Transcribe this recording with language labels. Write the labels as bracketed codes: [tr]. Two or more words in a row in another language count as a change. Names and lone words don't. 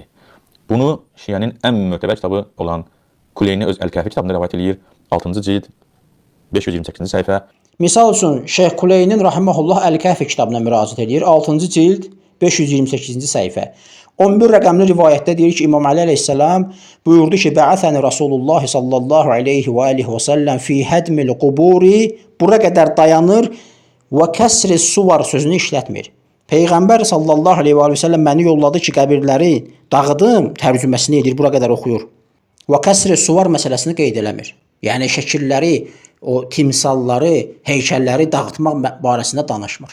[az] Bunu Şiənin ən mötəbər kitabı olan Kuleyni öz Əl-Kəfi kitabında rivayət edir. 6-cı cild 528-ci səhifə. Misal üçün, Şeyx Kuleynin rahimehullah Əl-Kəfi kitabına müraciət edir. 6-cı cild 528-ci səhifə. 11 rəqəmli rivayətdə deyir ki, İmam Əli əleyhissalam buyurdu ki, [ar] "بعثني رسول الله صلى الله عليه وآله وسلم في هدم القبور." [az] Bura qədər dayanır və [ar] كسر الصور [az] sözünü işlətmir. Peyğəmbər [ar] صلى الله عليه وسلم [az] məni yolladı ki, qəbirləri dağıdım, tərcüməsini edir, bura qədər oxuyur. Və [ar] كسر الصور [az] məsələsini qeyd eləmir. Yəni şəkilləri, o timsalları, heykəlləri dağıtmaq barəsində danışmır.